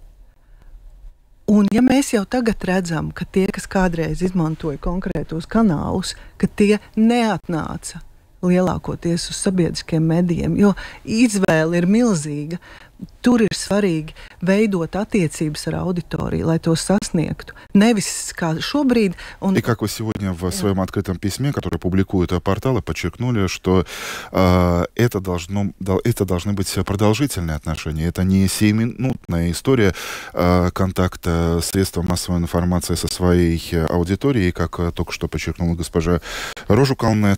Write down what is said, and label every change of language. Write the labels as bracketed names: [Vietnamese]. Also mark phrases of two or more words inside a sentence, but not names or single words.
[Latvian] Un ja mēs jau tagad redzam, ka tie, kas kādreiz izmantoja konkrētos kanālus, ka tie neatnāca lielākoties uz sabiedriskiem medijiem, jo izvēle ir milzīga, tur ir svarīgi veidot attiecības ar auditoriju, lai to sasniegtu. Nevis kā šobrīd. [Russian] И как вы сегодня в своем открытом письме, которое публикуют порталы, подчеркнули, что это должны быть продолжительные отношения. Это не сиюминутная история контакта средств массовой информации со своей аудиторией, как только что подчеркнула госпожа Рожукална.